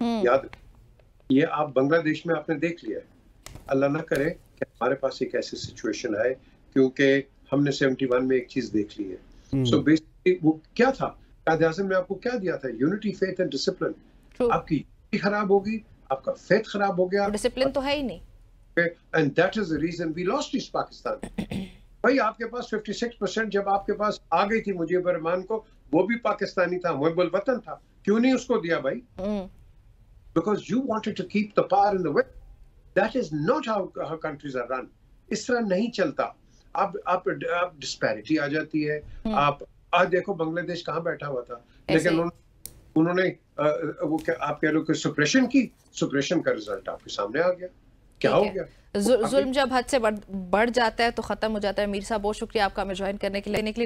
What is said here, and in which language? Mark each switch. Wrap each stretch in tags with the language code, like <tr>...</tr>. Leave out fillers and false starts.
<ur>یاد یہ آپ بنگلہ دیش میں آپ نے دیکھ لیا ہے. اللہ نہ کرے کہ ہمارے پاس ایک ایسی سچویشن آئے، کیونکہ ہم نے 71 میں ایک چیز دیکھ لی ہے. سو بیسکلی وہ کیا تھا؟ قائد اعظم نے آپ کو کیا دیا تھا؟</ur> <en>Unity, faith and discipline.</en> <ur>آپ کی یونٹی خراب ہوگی، آپ کا فیتھ خراب ہو گیا، ڈسپلن تو ہے ہی نہیں.</ur> <en>and that is the reason we lost East Pakistan.</en> <ur>بھائی آپ کے پاس 56% جب آپ کے پاس آ گئی تھی مجیب الرحمان کو، وہ بھی پاکستانی تھا، محب الوطن تھا، کیوں نہیں اس کو دیا بھائی؟</ur> <en>Because you wanted to keep the power in the West. That is not how countries are run.</en> <ur>اس طرح نہیں چلتا. آپ ڈسپیرٹی آ جاتی ہے. آپ آج دیکھو بنگلہ دیش کہاں بیٹھا ہوا تھا، لیکن انہوں نے وہ آپ کہہ لو کہ سپریشن کا رزلٹ آپ کے سامنے آ گیا. کیا ہو گیا؟ ظلم جب حد سے بڑھ جاتا ہے تو ختم ہو جاتا ہے. میر صاحب بہت شکریہ آپ کا ہمیں جوائن کرنے کے لیے.</ur>